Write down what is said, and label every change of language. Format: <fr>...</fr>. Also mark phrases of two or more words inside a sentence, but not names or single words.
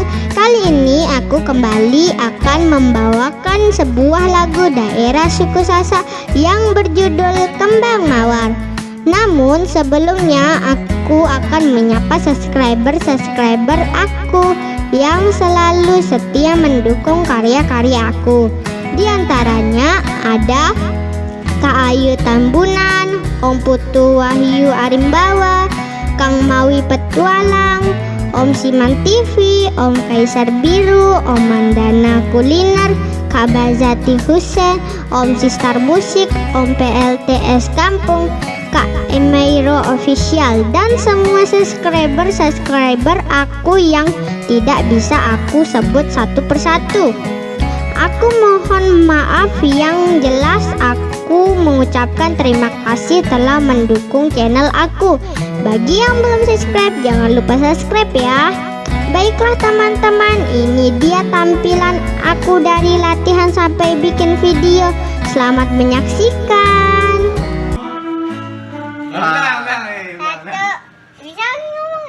<id>Kali ini aku kembali akan membawakan sebuah lagu daerah suku Sasak yang berjudul Kembang Mawar. Namun sebelumnya aku akan menyapa subscriber aku yang selalu setia mendukung karya-karya aku. Di antaranya ada Kak Ayu Tambunan, Om Putu Wahyu Arimbawa, Kang Mawi Petualang, Om Siman TV, Om Kaisar Biru, Om Mandana Kuliner, Kak Bazati Husen, Om Sistar Musik, Om PLTS Kampung, Kak Emairo Official, dan semua subscriber aku yang tidak bisa aku sebut satu persatu. Aku mohon maaf yang jelas. Aku mengucapkan terima kasih telah mendukung channel aku. Bagi yang belum subscribe, jangan lupa subscribe ya. Baiklah teman-teman, ini dia tampilan aku dari latihan sampai bikin video. Selamat menyaksikan. Bisa ngomong?</id>